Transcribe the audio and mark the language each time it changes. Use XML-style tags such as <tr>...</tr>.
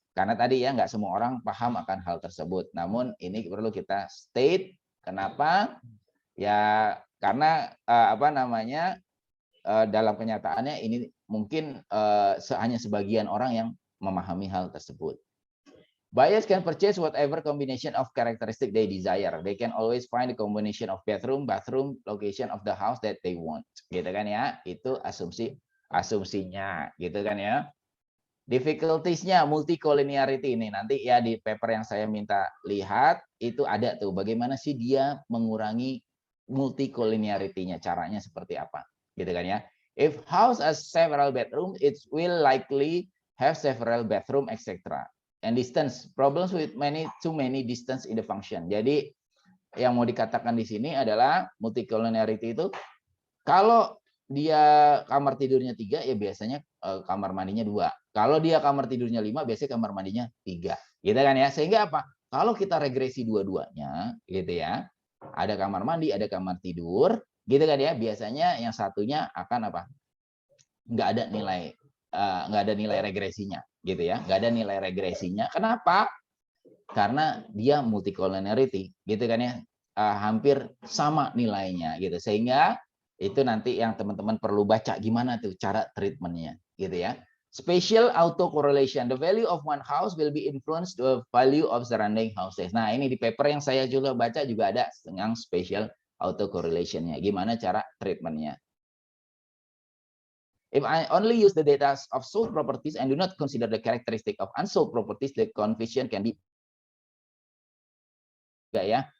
<id>Karena tadi ya nggak semua orang paham akan hal tersebut. Namun ini perlu kita state. Kenapa? Ya karena apa namanya dalam kenyataannya ini mungkin hanya sebagian orang yang memahami hal tersebut.</id> <en>Buyers can purchase whatever combination of characteristic they desire. They can always find the combination of bathroom, location of the house that they want.</en> <id>Gitu kan ya? Itu asumsinya, gitu kan ya? Difficulties-nya multicollinearity ini nanti ya di paper yang saya minta lihat itu ada tuh bagaimana sih dia mengurangi multicollinearity-nya, caranya seperti apa, gitu kan ya?</id> <en>If house has several bedrooms, it will likely have several bathroom, etc. And distance, problems with too many distance in the function.</en> <id>Jadi yang mau dikatakan di sini adalah multicollinearity itu kalau dia kamar tidurnya 3 ya biasanya kamar mandinya 2. Kalau dia kamar tidurnya 5 biasanya kamar mandinya 3. Gitu kan ya. Sehingga apa? Kalau kita regresi dua-duanya gitu ya. Ada kamar mandi, ada kamar tidur, gitu kan ya. Biasanya yang satunya akan apa? Nggak ada nilai regresinya gitu ya. Nggak ada nilai regresinya. Kenapa? Karena dia multicollinearity gitu kan ya. Hampir sama nilainya gitu. Sehingga itu nanti yang teman-teman perlu baca gimana tuh cara treatmentnya gitu ya.</id> <en>Spatial autocorrelation, the value of one house will be influenced the value of surrounding houses.</en> <id>Nah ini di paper yang saya juga baca juga ada yang spatial autocorrelationnya. Gimana cara treatmentnya?</id> <en>If I only use the data of sold properties and do not consider the characteristic of unsold properties, the coefficient can be ya.</en>